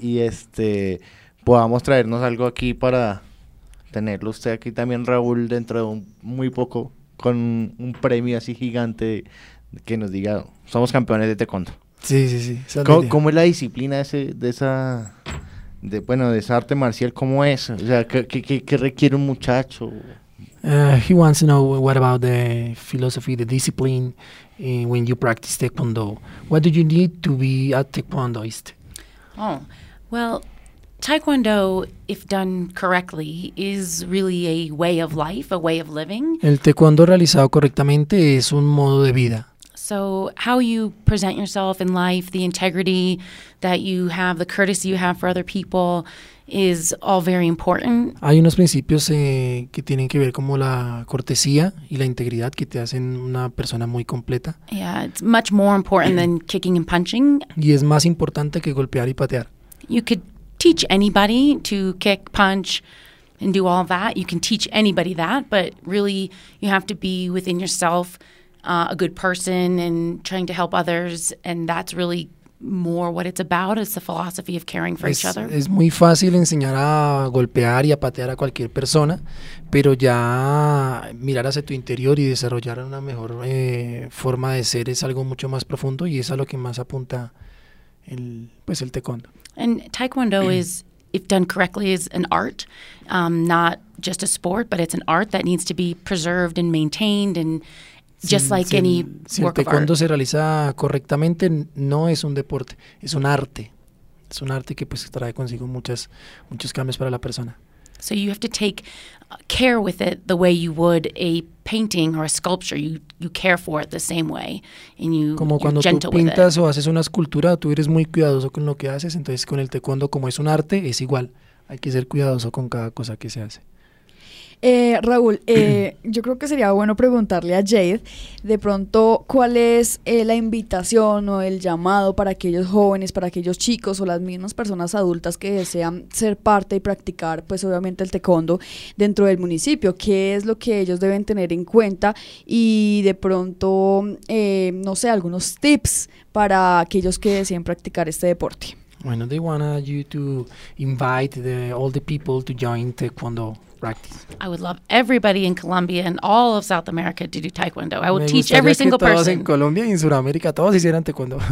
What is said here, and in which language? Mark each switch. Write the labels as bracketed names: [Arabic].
[Spanish] Y podamos traernos algo aquí para tenerlo usted aquí también, Raúl, dentro de muy poco, con un premio así gigante que nos diga, somos campeones de taekwondo. Sí, sí, sí. ¿Cómo es la disciplina de esa arte marcial? ¿Cómo es? O sea, ¿qué requiere un muchacho? [English] He wants to know what about the philosophy, the discipline when you practice taekwondo. What do you need to be a taekwondoist? Oh, well, taekwondo, if done correctly, is really a way of life, a way of living. [Spanish] El taekwondo realizado correctamente es un modo de vida. [English] So how you present yourself in life, the integrity that you have, the courtesy you have for other people is all very important. [Spanish] Hay unos principios que tienen que ver como la cortesía y la integridad que te hacen una persona muy completa. [English] Yeah, it's much more important than kicking and punching. [Spanish] Y es más importante que golpear y patear. [English] You could teach anybody to kick, punch, and do all that. You can teach anybody that, but really you have to be within yourself, a good person and trying to help others, and that's really more what it's about, is the philosophy of caring for each other. [Spanish] Es muy fácil enseñar a golpear y a patear a cualquier persona, pero ya mirar hacia tu interior y desarrollar una mejor forma de ser es algo mucho más profundo y es a lo que más apunta el taekwondo. [English] And taekwondo is, if done correctly, is an art, not just a sport, but it's an art that needs to be preserved and maintained and just like any work of art. [Spanish] Si el taekwondo se realiza correctamente, no es un deporte, es un arte. Es un arte que pues trae consigo muchos cambios para la persona. [English] So you have to take care with it the way you would a painting or a sculpture. You care for it the same way and you're gentle with it. [Spanish] Como cuando tú pintas o haces una escultura, tú eres muy cuidadoso con lo que haces. Entonces con el taekwondo, como es un arte, es igual. Hay que ser cuidadoso con cada cosa que se hace. Raúl, yo creo que sería bueno preguntarle a Jade, de pronto, ¿cuál es la invitación o el llamado para aquellos jóvenes, para aquellos chicos o las mismas personas adultas que desean ser parte y practicar, pues obviamente, el taekwondo dentro del municipio? ¿Qué es lo que ellos deben tener en cuenta? Y de pronto, no sé, algunos tips para aquellos que deseen practicar este deporte. [English] Bueno, they want you to invite all the people to join taekwondo. I would love everybody in Colombia and all of South America to do taekwondo. I would teach every single person. [Spanish] Me gustaría que todos en Colombia y en Sudamérica todos hicieran taekwondo.